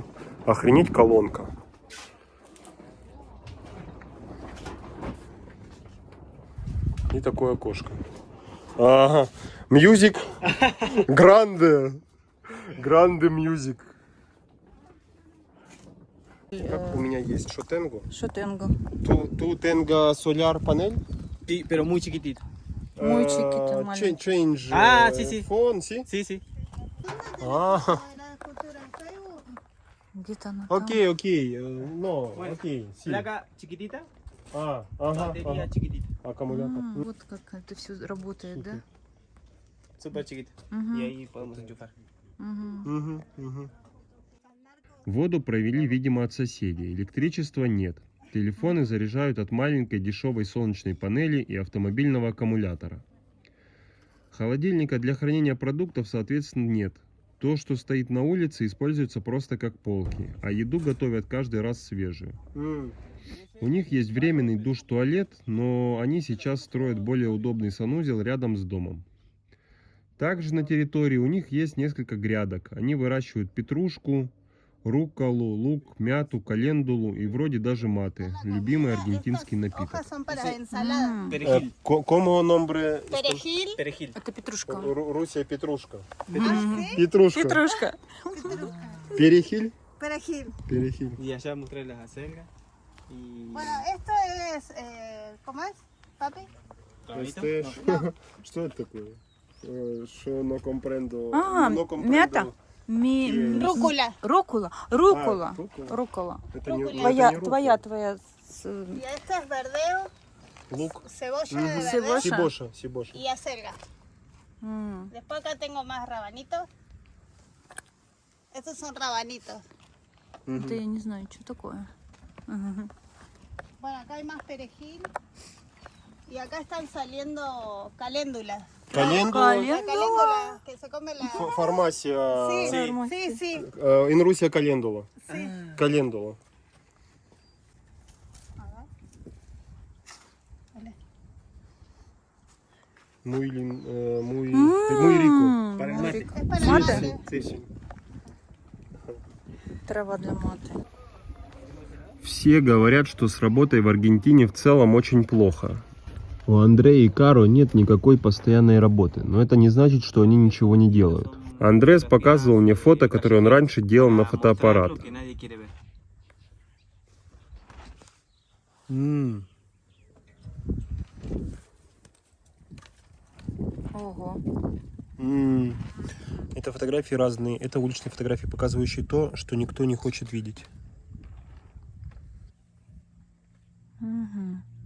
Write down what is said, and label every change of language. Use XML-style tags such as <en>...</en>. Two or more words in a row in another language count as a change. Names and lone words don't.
<ru>Охренеть, колонка. И такое окошко. Ага. Мьюзик. Гранде. Гранде мьюзик. Как у меня есть шотенгу. Шотенго.</ru> <es>tú tenga</es> <en>solar panel.</en> <es>Sí, pero muy chiquitito. Muy chiquito, маленький.</es> <en>Change</en> <es>Sí, sí. phone, sí? Sí, sí. А, La cultura en Facebook.</es> <ru>Где-то она там. Окей,</ru> <es>no, Bueno, окей, sí. Placa chiquitita, А, ага, batería ага. chiquitita.</es> <ru>Аккумулятор. Вот как это все работает, да?</ru> <es>Súper chiquita. Мгм. Y ahí podemos enchufar. Мгм.</es> <ru>Воду провели, видимо, от соседей. Электричества нет. Телефоны заряжают от маленькой дешевой солнечной панели и автомобильного аккумулятора. Холодильника для хранения продуктов, соответственно, нет. То, что стоит на улице, используется просто как полки, а еду готовят каждый раз свежую. У них есть временный душ-туалет, но они сейчас строят более удобный санузел рядом с домом. Также на территории у них есть несколько грядок. Они выращивают петрушку, рукколу, лук, мяту, календулу и вроде даже маты. Любимый аргентинский напиток.</ru> <es>Hojas son para ensalada. М. Perejil. Como nombre? Perejil. Perejil.</es> <ru>Это петрушка. Русия петрушка. Мгм. Петрушка. Петрушка.</ru> <es>Перехиль? Perejil. Перехиль. Y allá mostré las acelgas. Y... Bueno, esto es, ¿cómo es, papi? rabanito. No,</es> <ru>Что это такое? Что</ru> <es>no comprendo. А, No comprendo.</es> <ru>мята.</ru> <es>Rúcula. Рукула. А, Рукула.</es> <ru>руккола. Рукола. Это не, Руккола. Твоя, это не твоя, руккола. твоя.</ru> <es>Y esto es verdeo,</es> <ru>Лук.</ru> <es>cebolla de verdeo Cebolla. cebolla. cebolla. y acelga. М. Después acá tengo más rabanitos. Estos son rabanitos.</es> <ru>Это я не знаю, что такое. Мгм.</ru> <es>Bueno, acá hay más perejil. Y acá están saliendo caléndulas.</es> <ru>Календула.</ru> <es>La caléndula que se come la... Фармасия. Sí, Фармасия. sí, sí.</es> <ru>In Русия календула.</ru> <es>Sí.</es> <ru>Календула.</ru> <es>A ver. Vale. Muy rico. М. Para el mate. Es para Mate. el mate. Sí.</es> <ru>Трава для маты. Все говорят, что с работой в Аргентине в целом очень плохо. У Андрея и Каро нет никакой постоянной работы, но это не значит, что они ничего не делают. Андрес показывал мне фото, которое он раньше делал на фотоаппарат.</ru> <es>Lo que nadie quiere ver.</es> <ru>Ого. Это фотографии разные. Это уличные фотографии, показывающие то, что никто не хочет видеть. Мгм.</ru>